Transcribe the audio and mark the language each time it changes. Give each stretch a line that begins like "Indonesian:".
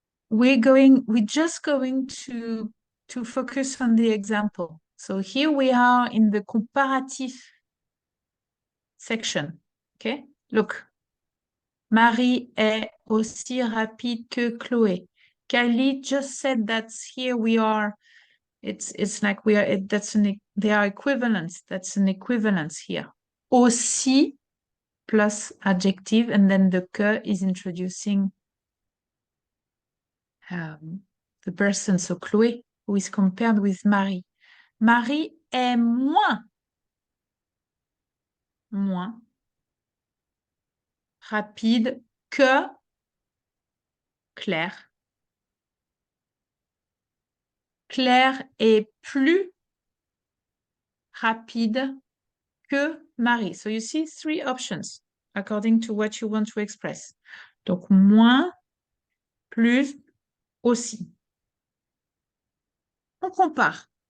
English: We're just going to focus on the example. So here we are in the comparative section. Okay, look.
French: Marie est aussi rapide que Chloé.
English: Kylie just said that here we are. It's like we are. They are equivalents. That's an equivalence here. Aussi plus adjective, and then the que is introducing the person. So Chloé, who is compared with Marie.
French: Marie est moins rapide que Claire. Claire est plus rapide que Marie.
English: So you see 3 options according to what you want to express.
French: Donc moins, plus, aussi. On compare.